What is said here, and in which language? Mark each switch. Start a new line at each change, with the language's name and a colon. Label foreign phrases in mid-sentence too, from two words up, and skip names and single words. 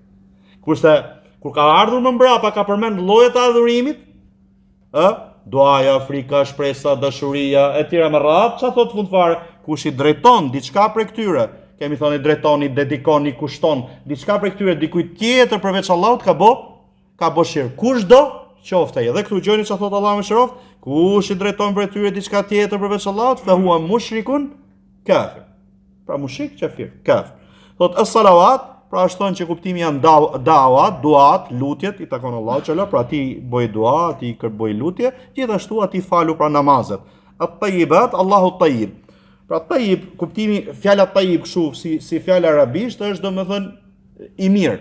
Albanian: Kurse kur ka ardhur më mbrapa ka përmend llojet e adhurimit, duaja, frika, shpresa, dashuria e tjera me radhë, çfarë thot fund fare? Kush i drejton diçka prej këtyre, kemi thënë drejtoni, dedikoni, kushton diçka prej këtyre dikujt tjetër përveç Allahut, ka bë shirk. Kush do qoftë ai? Dhe këtu gjoni çfarë thot Allahu më shëroft, kush i drejton prej këtyre diçka tjetër përveç Allahut,
Arabic: فهو مشرك كافر.
Albanian: Pra
Arabic: مشرك كافر,
Albanian: kafir. Thot as-salawat, pra është thonë që kuptimi janë dawat, duat, lutjet, i takon Allahu xhallahu, pra ti bëj dua, ti bëj lutje, gjithashtu ati falu pra namazet. At-tayyibat, Allahu tayyib. Pra tayyib, kuptimi fjala tayyib kështu si fjala arabisht është domethënë i mirë.